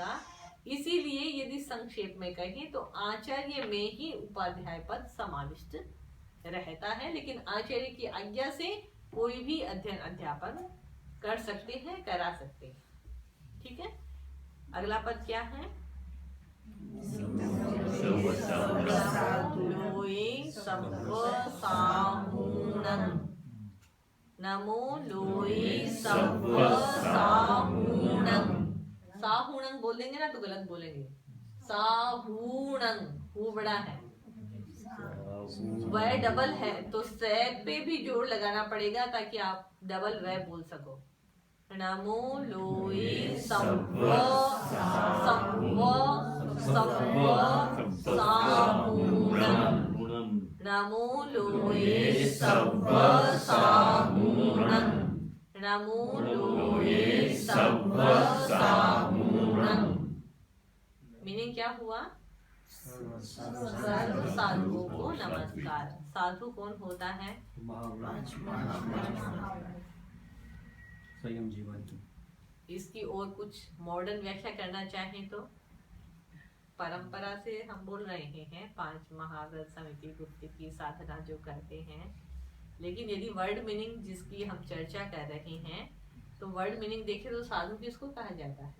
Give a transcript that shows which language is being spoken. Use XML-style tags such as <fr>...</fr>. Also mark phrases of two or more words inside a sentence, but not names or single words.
<hi>इसीलिए यदि संक्षेप में कहें तो आचार्य में ही उपाध्याय पद समाविष्ट रहता है, लेकिन आचार्य की आज्ञा से कोई भी अध्ययन अध्यापन कर सकते हैं, करा सकते हैं। ठीक है, अगला पद क्या है?</hi> <pka>लोये सब्ब साहूणं। नमो लोये सब्ब साहूणं।</pka> <hi>साहूणं बोल देंगे ना तो गलत बोलेंगे। साहूणं, हु बड़ा है, वह डबल है तो से पे भी जोर लगाना पड़ेगा ताकि आप डबल वह बोल सको।</hi> <pka>नमो लोये सब्ब साहूणं। नमो लोये सब्ब साहूणं। नमो लोये सब्ब साहूणं।</pka> <hi>मीनिंग क्या हुआ? साधुओं को नमस्कार। साधु कौन होता है? स्वयं जीवन। इसकी और कुछ मॉडर्न व्याख्या करना चाहें तो परंपरा से हम बोल रहे हैं 5 महाव्रत समिति गुप्त की साधना जो करते हैं, लेकिन यदि</hi> <en>word meaning</en> <hi>जिसकी हम चर्चा कर रहे हैं तो</hi> <en>word meaning</en> <hi>देखें तो साधु किसको कहा जाता है?</hi>